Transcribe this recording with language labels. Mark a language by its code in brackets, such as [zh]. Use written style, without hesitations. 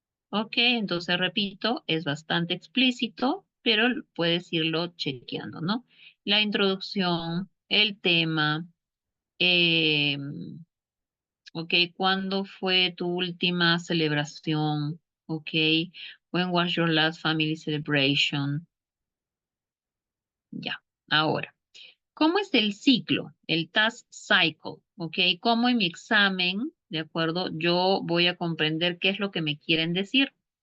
[es] Ok, entonces repito, es bastante explícito, pero puedes irlo chequeando, ¿no? La introducción, el tema, eh, ok, ¿cuándo fue tu última celebración? [en] Ok, when was your last family celebration? [es] Ya, ahora, ¿cómo es el ciclo? El task cycle, ok, ¿cómo en mi examen, de acuerdo? Yo voy a comprender qué es lo que me quieren decir.